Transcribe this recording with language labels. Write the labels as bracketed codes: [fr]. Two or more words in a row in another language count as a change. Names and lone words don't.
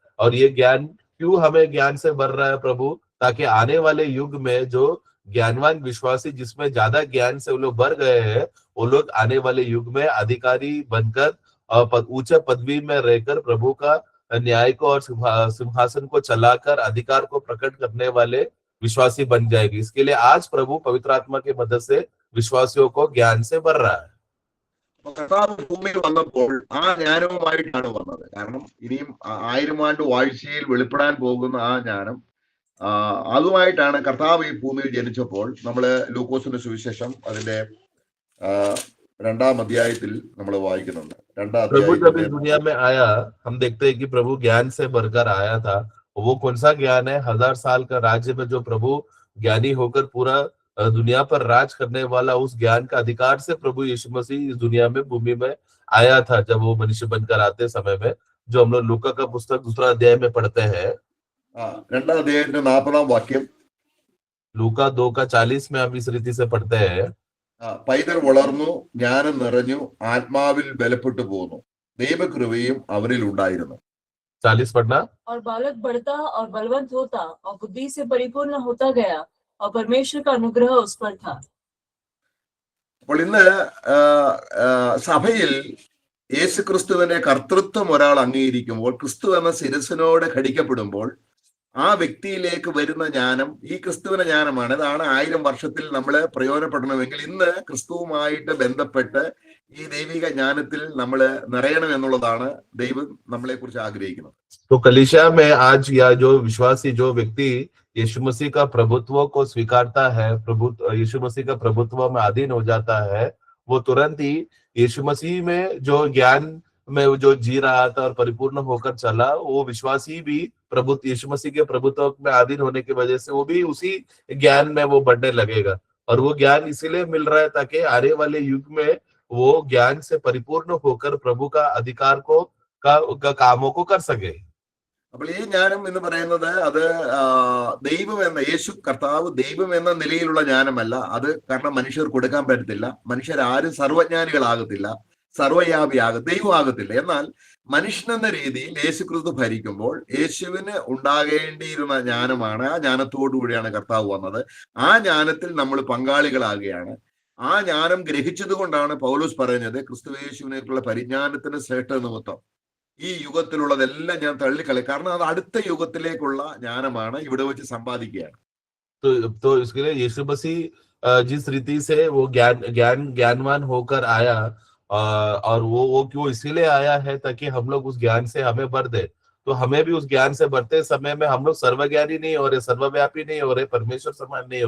[hi] और ये ज्ञान क्यों हमें ज्ञान से भर रहा है प्रभु? ताकि आने वाले युग में जो ज्ञानवान विश्वासी, जिसमें ज्यादा ज्ञान से वो लोग भर गए हैं, वो लोग आने वाले युग में अधिकारी बनकर और ऊंचे पदवी में रहकर प्रभु का न्याय को और सिंहासन को चलाकर अधिकार को प्रकट करने वाले विश्वासी बन जाएगी। इसके लिए आज प्रभु पवित्र आत्मा की मदद से വിശ്വാസിയോ को ज्ञान से भर रहा है। [ml] കർത്താവ് ഭൂമിയിൽ വന്നപ്പോൾ ആ ജ്ഞാനവുമായിട്ടാണ് വന്നത്. കാരണം ഇനിയും 1000 ആണ്ട് വാഴ്ചയിൽ വെളിപ്പെടാൻ പോകുന്ന ആ ജ്ഞാനം, അതുമായിട്ടാണ് കർത്താവ് ഈ ഭൂമിയിൽ ജനിച്ചപ്പോൾ. നമ്മള് ലൂക്കോസിന്റെ സുവിശേഷം അതിന്റെ 2-ാം അധ്യായത്തിൽ നമ്മൾ വായിക്കുന്നുണ്ട്. 2-ാം [hi] अध्याय दुनिया में आया, हम देखते हैं कि प्रभु ज्ञान से भरकर आया था। वो कौन सा ज्ञान है? 1000 साल का राज्य में जो प्रभु ज्ञानी होकर पूरा दुनिया पर राज करने वाला, उस ज्ञान का अधिकार से प्रभु यीशु मसीह इस दुनिया में, भूमि में आया था। जब वो मनुष्य बनकर आते समय में, जो हम लोग लूका का पुस्तक 2 अध्याय में पढ़ते हैं, [ml] 2-ാം അധ്യായത്തിന്റെ 40-ാം വാക്യം, [hi] लूका 2:40 में हम इस रीति से पढ़ते हैं, [ml] പൈതൽ വളർന്നു, ജ്ഞാനം നിറഞ്ഞു, ആത്മാവിൽ ബലപ്പെട്ടു പോന്നു, ദൈവകൃപയും അവരിൽ ഉണ്ടായിരുന്നു. [hi] 40 पढ़ना। और बालक बढ़ता और बलवंत होता और बुद्धि से परिपूर्ण होता गया और परमेश्वर का अनुग्रह उस पर था। [ml] അപ്പോൾ ഇന്ന് സഭയിൽ യേശു ക്രിസ്തുവിന്റെ കർത്തൃത്വം ഒരാൾ അംഗീകരിക്കുമ്പോൾ, ക്രിസ്തു എന്ന ശിരസിനോട് ഘടിക്കപ്പെടുമ്പോൾ ആ വ്യക്തിയിലേക്ക് വരുന്ന ജ്ഞാനം ഈ ക്രിസ്തുവിന്റെ ജ്ഞാനമാണ്. ഇതാണ് 1000 വർഷത്തിൽ നമ്മൾ പ്രയോജനപ്പെടണമെങ്കിൽ ഇന്ന് ക്രിസ്തുവുമായിട്ട് ബന്ധപ്പെട്ട് ഈ ദൈവിക ജ്ഞാനത്തിൽ നമ്മൾ നിറയണം എന്നുള്ളതാണ് ദൈവം നമ്മളെ കുറിച്ച് ആഗ്രഹിക്കുന്നത്. [hi] तो कलीसिया में आज या जो विश्वासी, जो व्यक्ति यीशु मसीह का प्रभुत्व को स्वीकारता है, यीशु मसीह का प्रभुत्व में अधीन हो जाता है, वो तुरंत ही यीशु मसीह में जो ज्ञान में जो जी रहा था और परिपूर्ण होकर चला, वो विश्वासी भी यीशु मसीह के प्रभुत्व में अधीन होने की वजह से वो भी उसी ज्ञान में वो बढ़ने लगेगा। और वो ज्ञान इसीलिए मिल रहा है ताकि आने वाले युग में वो ज्ञान से परिपूर्ण होकर प्रभु का अधिकार को का कामों को कर सके। [ml] അപ്പോൾ ഈ ജ്ഞാനം എന്ന് പറയുന്നത് അത് ദൈവം എന്ന, യേശു കർത്താവ് ദൈവം എന്ന നിലയിലുള്ള ജ്ഞാനമല്ല. അത് കാരണം മനുഷ്യർ കൊടുക്കാൻ പറ്റത്തില്ല. മനുഷ്യരാരും സർവജ്ഞാനികളാകത്തില്ല, ദൈവമാകത്തില്ല. എന്നാൽ മനുഷ്യനെന്ന രീതിയിൽ യേശു ക്രിസ്തു ഭരിക്കുമ്പോൾ യേശുവിന് ഉണ്ടാകേണ്ടിയിരുന്ന ജ്ഞാനമാണ്, ആ ജ്ഞാനത്തോടുകൂടിയാണ് കർത്താവ് വന്നത്. ആ ജ്ഞാനത്തിൽ നമ്മൾ പങ്കാളികളാകുകയാണ്. ആ ജ്ഞാനം ഗ്രഹിച്ചത് കൊണ്ടാണ് പൗലോസ് പറയുന്നത്, ക്രിസ്തുയേശുവിനേക്കുള്ള പരിജ്ഞാനത്തിന് ശ്രേഷ്ഠ നിമിത്തം ഈ യുഗത്തിലുള്ളതെല്ലാം ഞാൻ തള്ളിക്കളയും. കാരണം അത് അടുത്ത യുഗത്തിലേക്കുള്ള ജ്ഞാനമാണ്, ഇവിടെ വെച്ച് സമ്പാദിക്കുകയാണ്. [hi] तो इसके लिए यीशु मसीह जिस रीति से वो ज्ञानवान होकर आया, और वो क्यों इसीलिए आया है ताकि हम लोग उस ज्ञान से हमें भर दे। तो हमें भी उस ज्ञान से भरते समय में हम लोग सर्वज्ञानी नहीं हो रहे, सर्वव्यापी नहीं हो रहे, परमेश्वर समान नहीं हो